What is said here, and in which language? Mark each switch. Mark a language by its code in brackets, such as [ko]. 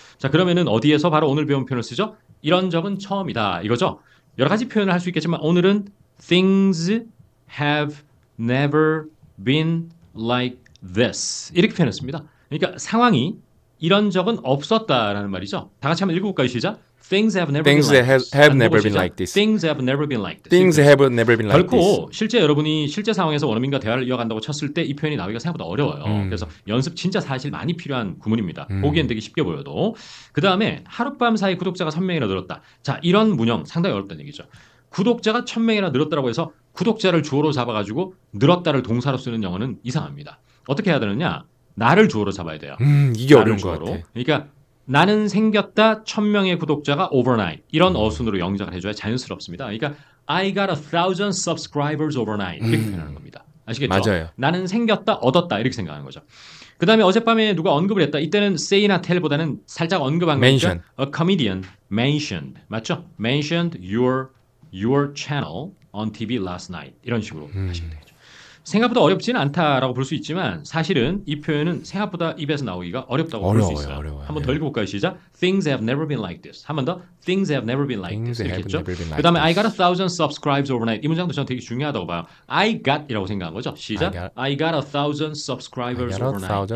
[ko] 자 그러면은 어디에서 바로 오늘 배운 표현을 쓰죠? 이런 적은 처음이다 이거죠. 여러 가지 표현을 할 수 있겠지만 오늘은 [en] Things have never been like this [ko] 이렇게 표현했습니다. 그러니까 상황이 이런 적은 없었다라는 말이죠. 다 같이 한번 읽어볼까요? 시작. [en] Things have never been like this. Things have never been like this. Things have never been like this. [ko] 결코 실제 여러분이 실제 상황에서 원어민과 대화를 이어간다고 쳤을 때 이 표현이 나오기가 생각보다 어려워요. 그래서 연습 진짜 사실 많이 필요한 구문입니다. 보기엔 되게 쉽게 보여도. 그 다음에 하룻밤 사이 구독자가 1,000명이나 늘었다. 자 이런 문형 상당히 어렵다는 얘기죠. 구독자가 1,000명이나 늘었다고 해서 구독자를 주어로 잡아가지고 늘었다를 동사로 쓰는 영어는 이상합니다. 어떻게 해야 되느냐? 나를 주어로 잡아야 돼요. 이게 어려운 것 같아. 그러니까 나는 생겼다 1,000명의 구독자가 overnight 이런 어순으로 영작을 해줘야 자연스럽습니다. 그러니까 [en] I got 1,000 subscribers overnight [ko] 이렇게 표현하는 겁니다. 아시겠죠? 맞아요. 나는 생겼다 얻었다 이렇게 생각하는 거죠. 그 다음에 어젯밤에 누가 언급을 했다. 이때는 say나 tell보다는 살짝 언급한 거니까 [en] A comedian mentioned [ko] 맞죠? [en] Mentioned your channel on TV last night [ko] 이런 식으로 하시면 되겠죠. 생각보다 어렵지는 않다라고 볼 수 있지만 사실은 이 표현은 생각보다 입에서 나오기가 어렵다고 볼 수 있어요. 한번 더 읽어볼까요? 시작. [en] Things have never been like this. [ko] 한 번 더. [en] Things have never been like this. [ko] 이렇게 했죠. 그 다음에 [en] I got 1,000 subscribers overnight. [ko] 이 문장도 저는 되게 중요하다고 봐요. [en] I got [ko] 이라고 생각한 거죠. 시작. [en] I got 1,000 subscribers overnight.